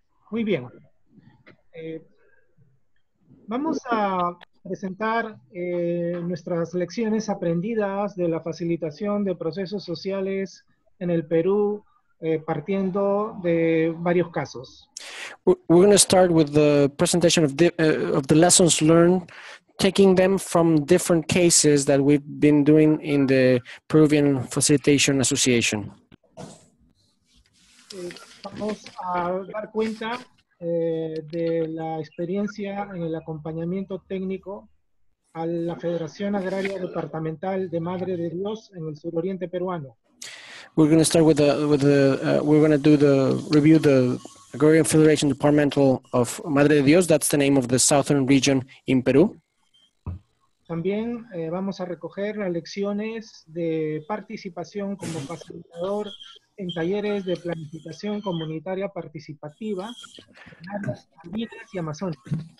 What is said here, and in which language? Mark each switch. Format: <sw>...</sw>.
<es>Muy bien. Vamos a presentar nuestras lecciones aprendidas de la facilitación de procesos sociales en el Perú, partiendo de varios casos.</es> <en>We're going to start with the presentation of the lessons learned, taking them from different cases that we've been doing in the Peruvian Facilitation Association.</en> <es>Vamos a dar cuenta de la experiencia en el acompañamiento técnico a la Federación Agraria Departamental de Madre de Dios en el suroriente peruano.</es> <en>We're going to start with we're going to review the Agrarian Federation Departmental of Madre de Dios. That's the name of the southern region in Peru.</en> <es>También vamos a recoger las lecciones de participación como facilitador en talleres de planificación comunitaria participativa en áreas andinas y amazónicas.</es>